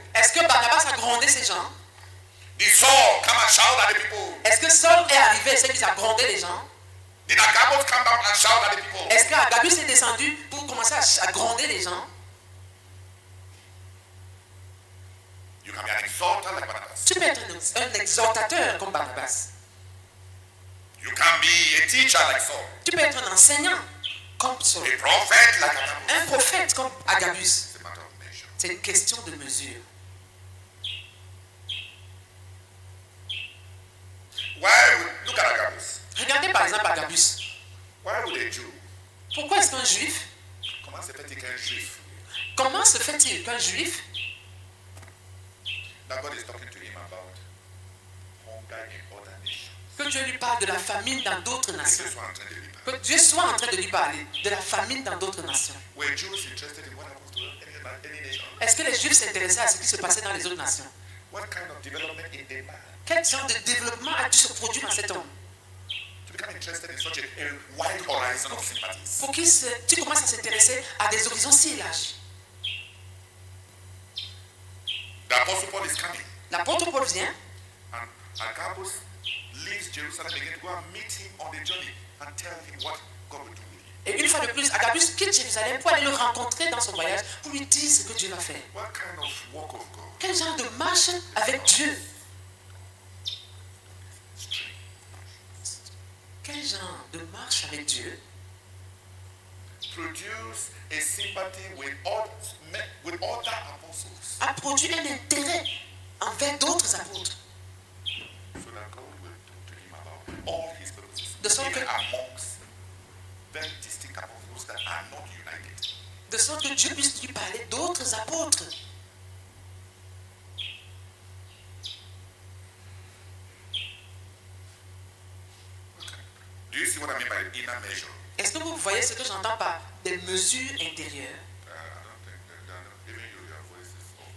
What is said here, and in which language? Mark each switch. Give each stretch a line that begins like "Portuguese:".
French: Est-ce que Barnabas a grondé ces gens?
English: Did Saul come and shout at the people?
French: Est-ce que Saul est arrivé et s'est mis à gronder les gens?
English: Did Agabus come down and shout at the people?
French: Est-ce qu'Agabus est descendu pour commencer à gronder les gens?
English: You can be an exalter like Barnabas.
French: Tu peux être un exhortateur comme Barnabas.
English: You can be a teacher like Saul.
French: Tu peux être un enseignant comme Saul.
English: A prophet like Agabus.
French: Un prophète comme Agabus.
English: It's a matter of measure.
French: C'est une question de mesure.
English: Look at Agabus.
French: Regardez par exemple Agabus.
English: Why would a Jew?
French: Pourquoi est-ce qu'un juif, Comment se fait-il qu'un juif? comment se fait-il qu'un juif,
English: That God is talking to him about hunger in other nations.
French: que Dieu lui parle de la famine dans d'autres Que nations, Dieu soit en train de lui parler. que Dieu soit en train de lui parler de la famine dans d'autres nations?
English: Were Jews interested in what happens to any nation?
French: Est-ce que les juifs s'intéressaient à ce qui se passait dans les autres nations?
English: What kind of development in the man?
French: Quel genre de développement a dû se produire dans cet homme
English: To become interested in such a wide horizon of sympathies.
French: pour que tu commences à s'intéresser à des horizons si larges?
English: The apostle Paul is coming.
French: L'apôtre Paul vient
English: And Agabus leaves Jerusalem again to go and meet him on the journey and tell him what God will do with him.
French: et une fois de plus, Agabus quitte Jérusalem pour aller le rencontrer dans son voyage pour lui dire ce que Dieu va faire.
English: What kind of work of God?
French: Quel genre de marche avec Dieu? Quel genre de marche avec Dieu
English: Produce a sympathy with other apostles
French: a produit un intérêt envers d'autres apôtres,
English: so that God will talk to him about all his purposes.
French: De sorte
English: Even
French: que-
English: amongst very distinct apostles that are not united.
French: de sorte que Dieu puisse lui parler d'autres apôtres.
English: Do you see what I mean by inner measure?
French: Est-ce que vous voyez ce que j'entends par des mesures intérieures?
English: I don't think that even you, your voice is